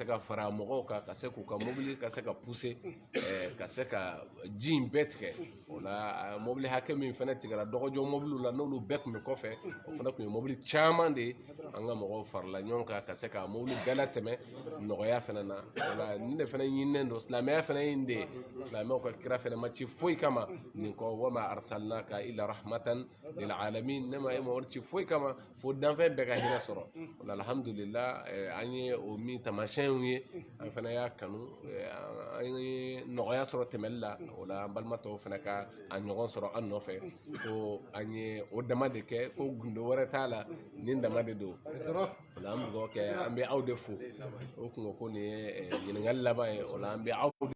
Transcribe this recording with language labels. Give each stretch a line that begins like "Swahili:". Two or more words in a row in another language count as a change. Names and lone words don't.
Bambara: ka fara mɔgɔw kan ka se k'u ka mobili ka se ka pousser ka se ka ji in bɛɛ tigɛ o la mobili hakɛ min fana tigɛra dɔgɔjɔ mobiliw la n'olu bɛɛ tun bɛ kɔfɛ o fana tun ye mobili caman de ye an ka mɔgɔw farala ɲɔgɔn kan ka se ka mobili bɛɛ latɛmɛ nɔgɔya fana na wala nin de fana ɲininen don silamɛya fana ye nin de ye silamɛw ka kira fana ma ci foyi kama nin kɔ
Arabic: وما أرسلناك إلا رحمة للعالمين
Bambara: ne ma e ma wari ci foyi kama fo danfɛn bɛɛ ka hinɛ sɔrɔ wala alhamdulillah an ye o min tamasiyɛnw ye an fana y'a kanu an ye nɔgɔya sɔrɔ tɛmɛli la o la an balimatɔw fana ka a ɲɔgɔn sɔrɔ an nɔfɛ ko an ye o dama de kɛ ko gundo wɛrɛ t'a la nin dama de don o la an bɛ dugawu kɛ an bɛ aw de fo o kun ko nin ye ɲininkali laban ye o la an bɛ aw